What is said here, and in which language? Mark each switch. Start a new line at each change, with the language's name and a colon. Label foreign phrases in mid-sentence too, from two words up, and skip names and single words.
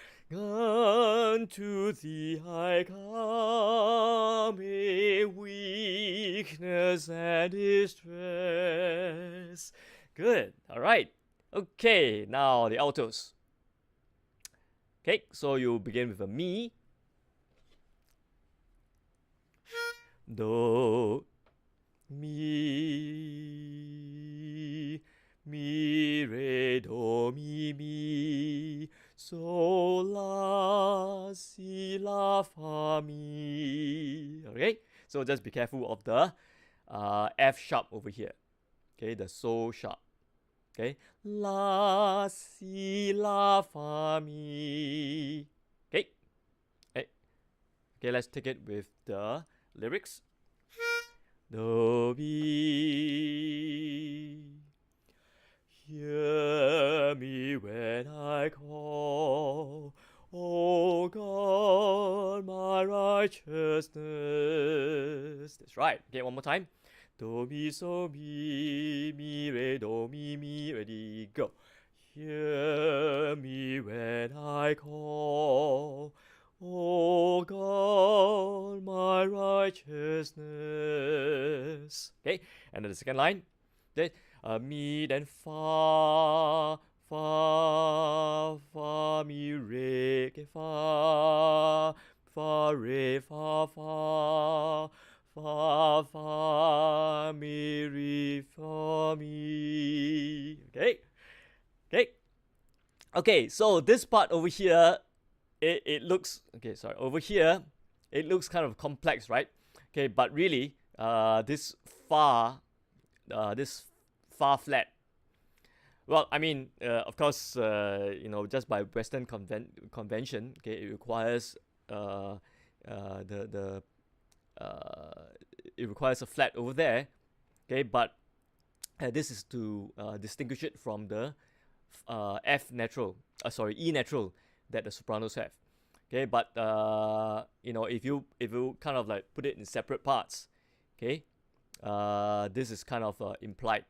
English: Unto thee I come in weakness and distress. Good. All right. Okay, now the altos. Okay, so you begin with a mi. Do, mi, re, do, mi, so, la, si, la, fa, mi. Okay, so just be careful of the F sharp over here. Okay, the so sharp. Okay, la, si, la, fa, mi. Okay, okay, let's take it with the lyrics. Do be. Hear me when I call, O God, my righteousness. That's right. Okay, one more time. Do mi so mi re do mi. Ready, go. Hear me when I call, O God, my righteousness. Okay, and then the second line. Okay, me then fa fa fa mi re, okay, fa fa re fa fa fa fa mi re fa mi. Okay, okay, okay. So this part over here, it looks okay. Sorry, over here, it looks kind of complex, right? Okay, but really, this far flat. Well, I mean, of course, just by Western convention, okay, it requires the it requires a flat over there, okay, but this is to distinguish it from the F natural, E natural that the sopranos have, okay, but if you kind of like put it in separate parts, okay, this is kind of implied.